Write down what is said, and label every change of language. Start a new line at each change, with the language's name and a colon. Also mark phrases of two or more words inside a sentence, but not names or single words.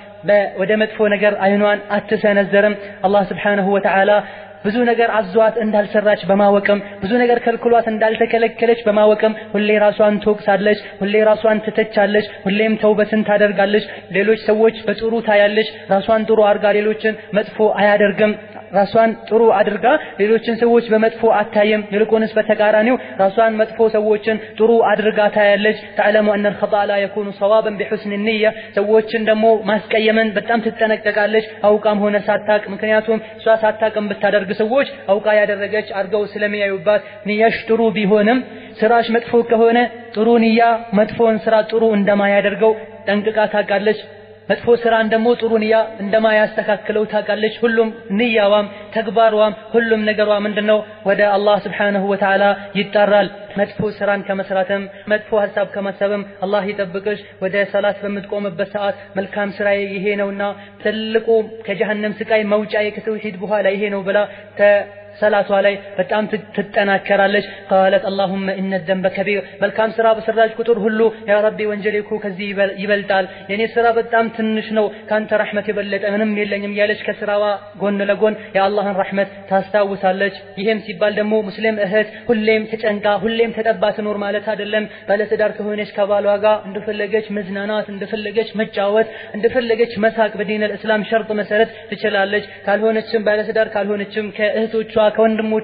Amharic: ወደ መጥፎ ነገር አይኗን አትሰነዘርም አላህ
Arabic: سبحانه وتعالى
Amharic: ብዙ ነገር አዟት እንዳልሰራች በማወቅም ብዙ ነገር ከልክሏት እንዳልተከለከለች በማወቅም ሁሌ ራሷን ትወቅሳለች ሁሌ ራሷን ትተቻለች ሁሌም ተውበትን ታደርጋለች ሌሎች ሰዎች በጥሩ ታያለች ራሷን ጥሩ አድርጋ ሌሎችን መጥፎ አያደርግም ራሷን ጥሩ አድርጋ ሌሎችን ሰዎች በመጥፎ አታየም ይልቁንስ በተቃራኒው ራሷን መጥፎ ሰዎችን ጥሩ አድርጋ ታያለች
Arabic: تعلم ان الخطا لا يكون صوابا بحسن النيه
Amharic: ሰዎችን ደግሞ ማስቀየምን በጣም ትጠነቀቃለች አውቃም ሆነ ሳታቅ ምክንያቱም እሷ ሳታቅም ብታደርግ ሰዎች አውቃ ያደረገች አርገው ስለሚያዩባት ንያሽ ጥሩ ቢሆንም ስራሽ መጥፎ ከሆነ ጥሩ ንያ መጥፎን ስራ ጥሩ እንደማያደርገው ጠንቅቃ ታውቃለች መጥፎ ስራን ደግሞ ጥሩ ንያ እንደማያስተካክለው ታውቃለች ሁሉም ንያዋም ተግባሯም ሁሉም ነገሯ ምንድነው ወደ አላህ
Arabic: سبحانه وتعالى
Amharic: ይጣራል መጥፎ ስራን ከመስራትም መጥፎ ሐሳብ ከማሰብም አላህ ይጠብቅሽ ወደ ሰላት በምትቆምበት ሰዓት መልካም ስራዬ ይሄ ነውና ትልቁ ከጀሃነም ስቃይ መውጫዬ ከተውሂድ በኋላ ይሄ ነው ብላ ሰላቷ ላይ በጣም ትጠናከራለች
Arabic: قالت اللهم ان الذنب كبير
Amharic: መልካም ስራ በሰራች ቁጥር ሁሉ
Arabic: يا ربي
Amharic: ወንጀሌ እኮ ከዚህ ይበልጣል የኔ ስራ በጣም ትንሽ ነው ካንተ ረህመት የበለጠ ምንም የለኝም ያለች ከስራዋ ጎን ለጎን የአላህን ረህመት ታስታውሳለች ይሄም ሲባል ደግሞ ሙስሊም እህት ሁሌም ተጨንቃ ሁሌም ተጠባ ትኖር ማለት አይደለም ባለትዳር ከሆነች ከባሏ ጋር እንደፈለገች መዝናናት እንደፈለገች መጫወት እንደፈለገች መሳቅ በዲን الاسلام ሸርጥ መሰረት ትችላለች ካልሆነችም ባለትዳር ካልሆነችም ከእህቶቿ ከወንድሞቿ